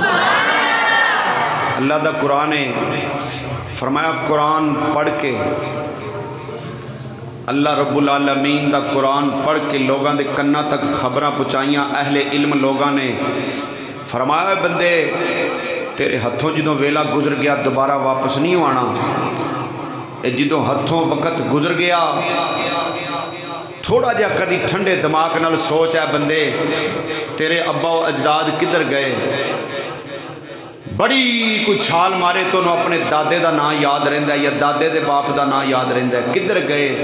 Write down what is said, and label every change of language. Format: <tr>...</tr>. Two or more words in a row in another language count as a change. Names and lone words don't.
<pa>اللہ دا قرآن ہے فرمایا قرآن پڑھ کے</pa> <ar>اللہ رب العالمین</ar> <pa>دا قرآن پڑھ کے لوگاں دے کنہ تک خبراں پہنچائیاں اہل علم لوگاں نے. فرمایا بندے تیرے ہتھوں جدوں ویلا گزر گیا دوبارہ واپس نہیں آنا. جدوں ہتھوں وقت گزر گیا تھوڑا جا کدی ٹھنڈے دماغ نال سوچ ہے بندے تیرے ابا و اجداد کدھر گئے. بڑی کوئی چھال مارے تو انہوں اپنے دادے دا نام یاد رہندا ہے یا دادے دے باپ دا نام یاد رہندا ہے.</pa>